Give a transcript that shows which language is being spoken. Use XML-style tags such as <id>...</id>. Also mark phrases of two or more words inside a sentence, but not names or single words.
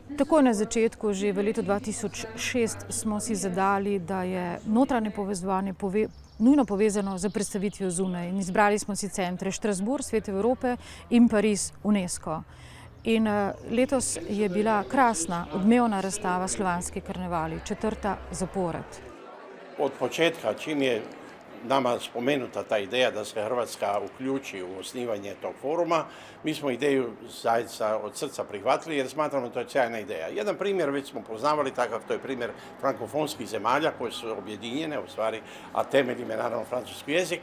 <sl>Takoj na začetku, že v letu 2006, smo si zadali, da je notranje povezovanje nujno povezano z predstavitvijo zunaj. In izbrali smo si centre Strasbourg, Svet Evrope in Pariz, UNESCO. In letos je bila krasna, odmevna razstava Slovanski karnevali, 4. zapored.</sl> <hr>Od početka, čim je nama spomenuta ta ideja da se Hrvatska uključi u osnivanje tog foruma, mi smo ideju zaista od srca prihvatili jer smatramo da to je sjajna ideja. Jedan primjer već smo poznavali takav, to je primjer frankofonskih zemalja koje su objedinjene, u stvari, a temelj im je naravno francuski jezik.</hr>